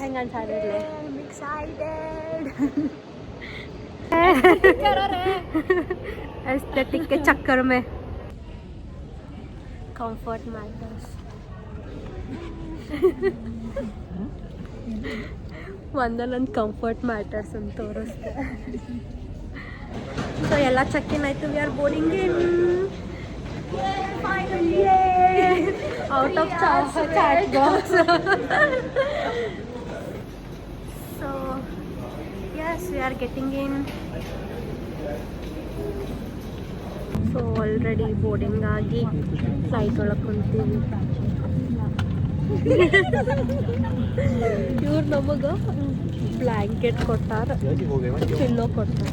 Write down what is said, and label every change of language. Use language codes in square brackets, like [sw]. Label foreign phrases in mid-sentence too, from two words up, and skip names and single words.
[kn] ಹೆಂಗೆ ಅನ್ಸಾಡಿರ್ಲಿ? [hi] एस्थेटिक के चक्कर में [en] comfort matters. [kn] ಒಂದೊಂದು [en] comfort matters [kn] ಅಂತ ತೋರಿಸ್ತೆ. ಸೊ ಎಲ್ಲ [en] check in [kn] ಆಯಿತು. [en] we are boarding in. out of chat box. ಸೊ yes, we are getting in. so already boarding [kn] ಆಗಿ ಫ್ಲೈಟ್ ಒಳಗೆ ಕುಂತೀವಿ. ಇವ್ರು ನಮಗೆ ಬ್ಲ್ಯಾಂಕೆಟ್ ಕೊಟ್ಟಾರ, ಪಿಲ್ಲೋ ಕೊಟ್ಟಾರ.